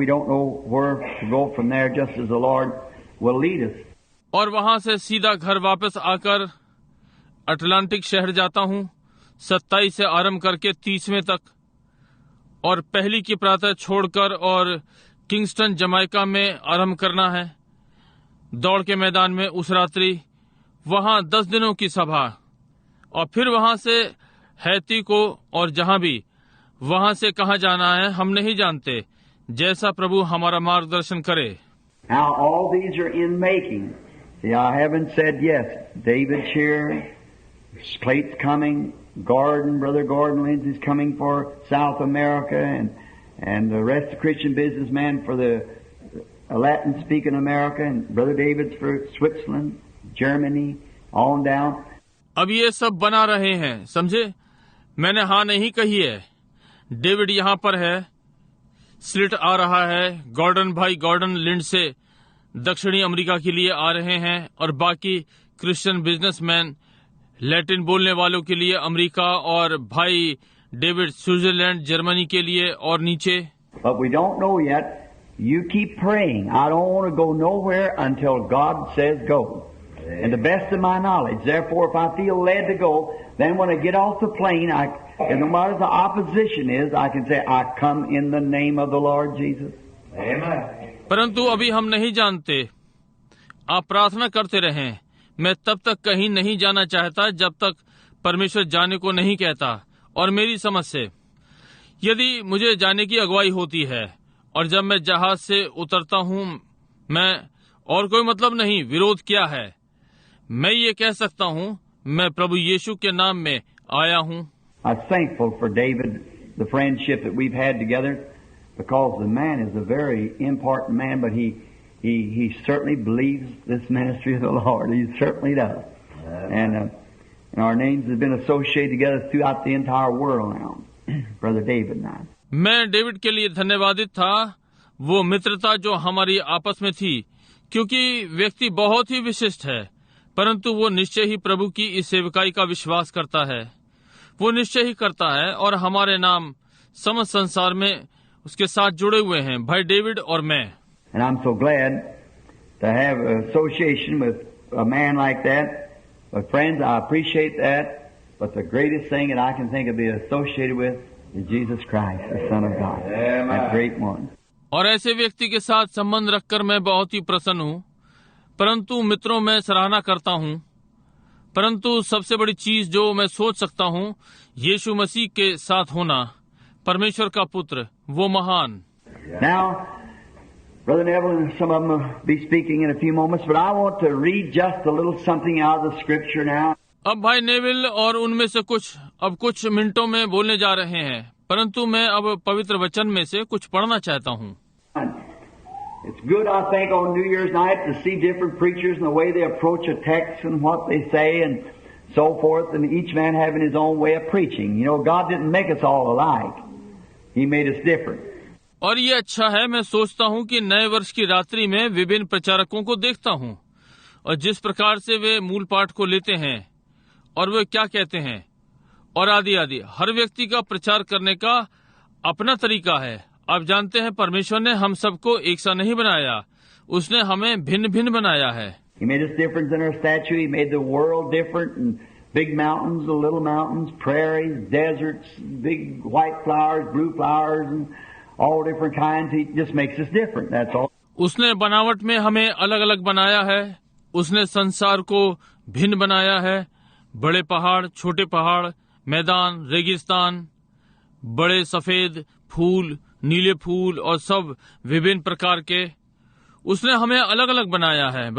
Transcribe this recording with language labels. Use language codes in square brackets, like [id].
[en] We don't know where to go from there, just as the Lord will lead us. [hi] और वहां से सीधा घर वापस आकर अटलांटिक शहर जाता हूँ 27 से आरंभ करके 30वें तक, और पहली की प्रातः छोड़कर और किंगस्टन जमाइका में आरंभ करना है दौड़ के मैदान में उस रात्रि, वहां 10 दिनों की सभा, और फिर वहां से हैती को, और जहां भी वहां से कहां जाना है हम नहीं जानते, जैसा प्रभु हमारा मार्गदर्शन करे. [en] Now all these are in making. See, I haven't said yes. David Shear, Plate's coming, Brother Gordon Lindsay's coming for South America, and the rest of Christian businessmen for the Latin-speaking America, and Brother David's for Switzerland, Germany, on down. [hi] अब ये सब बना रहे हैं, समझे. मैंने हाँ नहीं कही है. डेविड यहाँ पर है, स्लिट आ रहा है, गॉर्डन लिंड से दक्षिणी अमेरिका के लिए आ रहे हैं, और बाकी क्रिश्चियन बिजनेसमैन लैटिन बोलने वालों के लिए अमेरिका, और भाई डेविड स्विट्जरलैंड जर्मनी के लिए और नीचे. [en] But we don't know yet. You keep praying. I don't want to go nowhere until God says go. And the best of my knowledge. Therefore, if I feel led to go, then when I get off the plane, no matter the opposition is, I can say, I come in the name of the Lord Jesus. Amen. [hi] परंतु अभी हम नहीं जानते. आप प्रार्थना करते रहें. मैं तब तक कहीं नहीं जाना चाहता जब तक परमेश्वर जाने को नहीं कहता. और मेरी समझ से यदि मुझे जाने की अगुवाई होती है और जब मैं जहाज से उतरता हूँ मैं और कोई मतलब नहीं, विरोध क्या है, मैं ये कह सकता हूँ मैं प्रभु यीशु के नाम में आया हूँ। [en] I was thankful for David, the friendship that we've had together, because the man is a very important man, but he certainly believes this ministry of the Lord. He certainly does. And our names have been associated together throughout the entire world now, Brother David and I. [hi] मैं David के लिए धन्यवादित था, वो मित्रता जो हमारी आपस में थी, क्योंकि व्यक्ति बहुत ही विशिष्ट है, परंतु वो निश्चय ही प्रभु की इस सेवकाई का विश्वास करता है, वो निश्चय ही करता है, और हमारे नाम समस्त संसार में उसके साथ जुड़े हुए हैं, भाई डेविड और मैं। [en] And I'm so glad to have association with a man like that. But friends, I appreciate that. But the greatest thing that I can think of being associated with is Jesus Christ, the Son of God. That great one. [hi] और ऐसे व्यक्ति के साथ संबंध रखकर मैं बहुत ही प्रसन्न हूँ, परंतु मित्रों में सराहना करता हूँ, परंतु सबसे बड़ी चीज जो मैं सोच सकता हूँ यीशु मसीह के साथ होना, परमेश्वर का पुत्र, वो महान। [en] Now, Brother Neville and some of them will be speaking in a few moments, but I want to read just a little something out of the Scripture now. [hi] अब भाई नेविल और उनमें से कुछ मिनटों में बोलने जा रहे हैं, परंतु मैं अब पवित्र वचन में से कुछ पढ़ना चाहता हूँ। [en] It's good, I think, on New Year's night to see different preachers and the way they approach a text and what they say and so forth, and each man having his own way of preaching. You know, God didn't make us all alike. He made us different. [hi] और ये अच्छा है, मैं सोचता हूँ कि नए वर्ष की रात्रि में विभिन्न प्रचारकों को देखता हूँ और जिस प्रकार से वे मूल पाठ को लेते हैं और वे क्या कहते हैं और आदि आदि, हर व्यक्ति का प्रचार करने का अपना तरीका है। आप जानते हैं परमेश्वर ने हम सबको एक सा नहीं बनाया, उसने हमें भिन्न भिन्न बनाया है। [en] He made us different in our stature. He made the world different, and big mountains, the little mountains, prairies, deserts, big white flowers, blue flowers, and all different kinds. He just makes us different. That's all. [hi] उसने बनावट में हमें अलग अलग बनाया है, उसने संसार को भिन्न बनाया है, बड़े पहाड़, छोटे पहाड़, मैदान, रेगिस्तान, बड़े सफेद फूल, नीले फूल और सब विभिन्न प्रकार के, उसने हमें अलग अलग बनाया है।